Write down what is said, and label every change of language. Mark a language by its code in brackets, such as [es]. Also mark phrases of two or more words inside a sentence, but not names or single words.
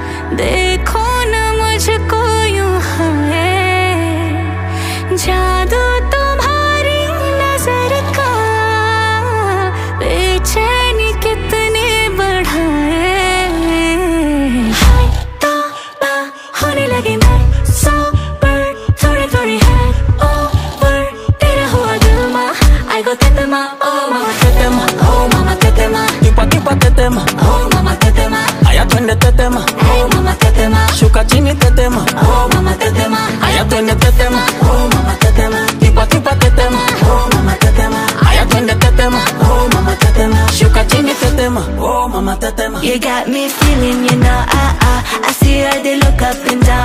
[hi] देखो ना मुझको यूं है, जादू तुम्हारी नजर का बेचैनी कितने बढ़ाए। हाय तौबा होने लगी मैं सोबर, थोड़ी थोड़ी है ओवर, तेरा हुआ दिल मा [en] I go [sw] tetema, oh mama tetema, oh mama tetema, Kipa kipa tetema, oh mama tetema, aya twende tetema, hey mama tetema, shuka chini tetema, oh mama tetema, aya twende tetema, oh mama tetema, kipa kipa tetema, oh mama tetema, aya twende tetema, oh mama tetema, shuka chini tetema, oh mama tetema. [en] you got me feeling, you know, I see how they look up in